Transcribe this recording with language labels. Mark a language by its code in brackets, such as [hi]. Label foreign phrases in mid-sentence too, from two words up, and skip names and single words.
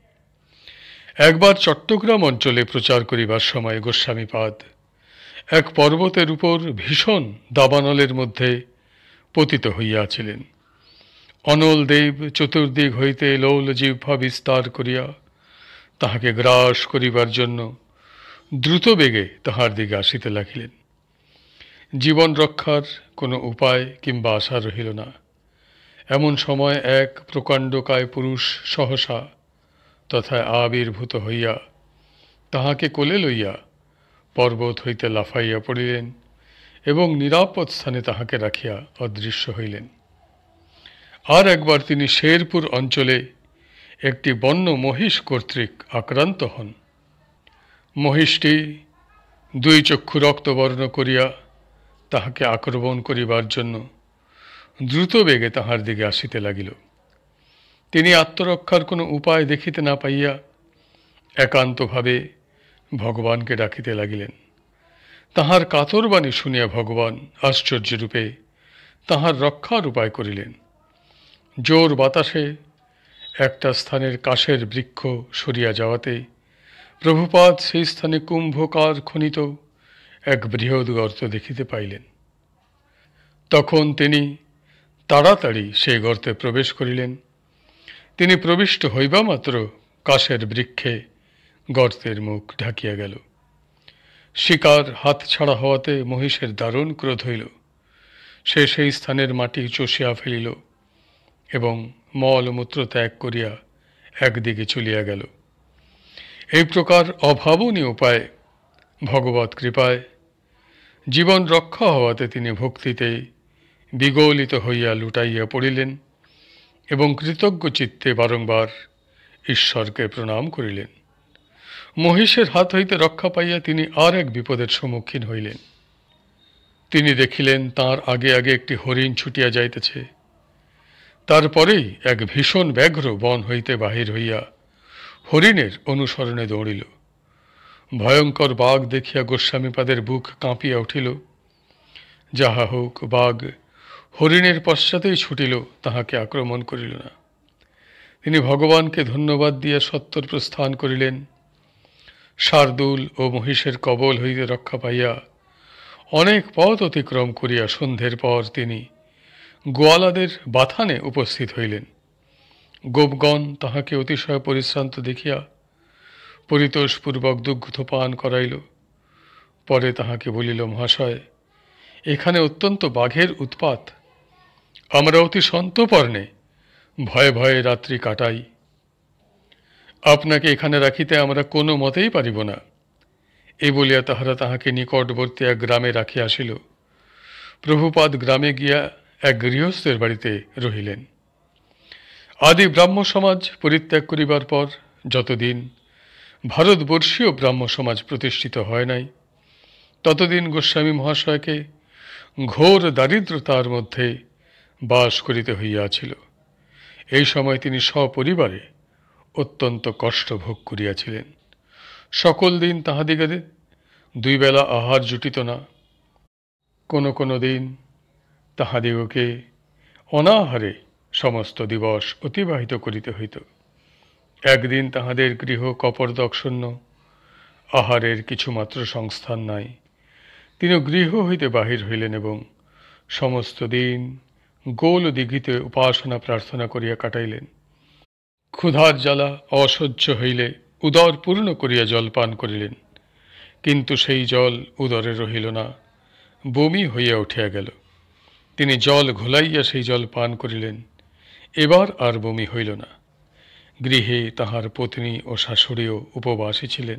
[bn] একবার চট্টগ্রাম অঞ্চলে প্রচার করিবার সময় গোস্বামীপাদ এক পর্বতের উপর ভীষণ দাবানলের মধ্য পতিত হইয়াছিলেন। অনল দেব চতুর্দিক হইতে লোল জিহ্বা বিস্তার করিয়া তাহাকে গ্রাস করিবার জন্য দ্রুত বেগে তাহার দিকে আসিতে লাগিলেন। জীবন রক্ষার কোনো উপায় কিংবা আশা রহিল না। এমন সময় এক প্রকাণ্ডকায় পুরুষ সহসা তথা আবির্ভূত হইয়া তাহাকে কোলে লইয়া পর্বত হইতে লাফাইয়া পড়িলেন এবং নিরাপদ স্থানে তাহাকে রাখিয়া অদৃশ্য হইলেন। আর একবার তিনি শেরপুর অঞ্চলে একটি বন্য মহিষ কর্তৃক আক্রান্ত হন। মহিষটি দুই চক্ষু রক্তবর্ণ করিয়া তাহাকে আক্রমণ করিবার জন্য দ্রুত বেগে তাহার দিকে আসিতে লাগিল। তিনি আত্মরক্ষার কোনো উপায় দেখিতে না পাইয়া একান্তভাবে ভগবানকে ডাকিতে লাগিলেন। তাহার কাতর বাণী শুনিয়া ভগবান আশ্চর্যরূপে তাহার রক্ষার উপায় করিলেন। জোর বাতাসে একটা স্থানের কাশের বৃক্ষ সরিয়া যাওয়াতে প্রভুপাদ সেই স্থানে কুম্ভকার খনিত এক বৃহৎ গর্ত দেখিতে পাইলেন। তখন তিনি তাড়াতাড়ি সেই গর্তে প্রবেশ করিলেন। তিনি প্রবিষ্ট হইবা মাত্র কাশের বৃক্ষে গর্তের মুখ ঢাকিয়া গেল। শিকার হাত ছাড়া হওয়াতে মহিষের দারুণ ক্রোধ হইল। সে সেই স্থানের মাটি চষিয়া ফেলিল এবং মলমূত্র ত্যাগ করিয়া একদিকে চলিয়া গেল। এই প্রকার অভাবনীয় উপায় ভগবত কৃপায় জীবন রক্ষা হওয়াতে তিনি ভক্তিতে বিগলিত হইয়া লুটাইয়া পড়িলেন এবং কৃতজ্ঞ চিত্তে বারংবার ঈশ্বরকে প্রণাম করিলেন। মহিষের হাত হইতে রক্ষা পাইয়া তিনি আর এক বিপদের সম্মুখীন হইলেন। তিনি দেখিলেন তার আগে আগে একটি হরিণ ছুটিয়া যাইতেছে। তারপরেই এক ভীষণ ব্যাঘ্র বন হইতে বাহির হইয়া হরিণের অনুসরণে দৌড়িল। ভয়ংকর বাঘ দেখিয়া গোস্বামীপাদের বুক কাঁপিয়া উঠিল। যাহা হোক বাঘ হরিণের পশ্চাতেই ছুটিল, তাহাকে আক্রমণ করিল না। তিনি ভগবানকে ধন্যবাদ দিয়া সত্বর প্রস্থান করিলেন। শার্দূল ও মহিষের কবল হইতে রক্ষা পাইয়া অনেক পথ অতিক্রম করিয়া সন্ধ্যার পর তিনি গোয়ালাদের বাথানে উপস্থিত হইলেন। গোপগণ তাহাকে অতিশয় পরিশ্রান্ত দেখিয়া পরিতোষপূর্বক দুগ্ধপান করাইল। পরে তাহাকে বলিল, মহাশয় এখানে অত্যন্ত বাঘের উৎপাত। আমরা অতি সন্তর্পণে ভয়ে ভয়ে রাত্রি কাটাই। আপনাকে এখানে রাখিতে আমরা কোনো মতেই পারিব না। এই বলিয়া তাহারা তাহাকে নিকটবর্তী এক গ্রামে রাখিয়া আসিল। প্রভুপাদ গ্রামে গিয়া এক গৃহস্থের বাড়িতে রহিলেন। আদি ব্রাহ্ম সমাজ পরিত্যাগ করিবার পর যতদিন ভারতবর্ষীয় ব্রাহ্ম সমাজ প্রতিষ্ঠিত হয় নাই ততদিন গোস্বামী মহাশয়কে ঘোর দারিদ্র্যতার মধ্য বাস করিতে হইয়াছিল। এই সময় তিনি সপরিবারে অত্যন্ত কষ্ট ভোগ করিয়াছিলেন। সকল দিন তাহাদিগে দুই বেলা আহার জুটিত না। কোনো কোনো দিন তাহাদিগকে অনাহারে সমস্ত দিবস অতিবাহিত করিতে হইত। একদিন তাহাদের গৃহ কপর্দকশূন্য, আহারের কিছুমাত্র সংস্থান নাই। তিনি গৃহ হইতে বাহির হইলেন এবং সমস্ত দিন গোল দিঘিতে উপাসনা প্রার্থনা করিয়া কাটাইলেন। ক্ষুধার জ্বালা অসহ্য হইলে উদর পূর্ণ করিয়া জল পান করিলেন, কিন্তু সেই জল উদরে রহিল না, বমি হইয়া উঠিয়া গেল। তিনি জল ঘোলাইয়া সেই জল পান করিলেন, এবার আর বমি হইল না। গৃহে তাহার পত্নী ও শাশুড়িও উপবাসী ছিলেন।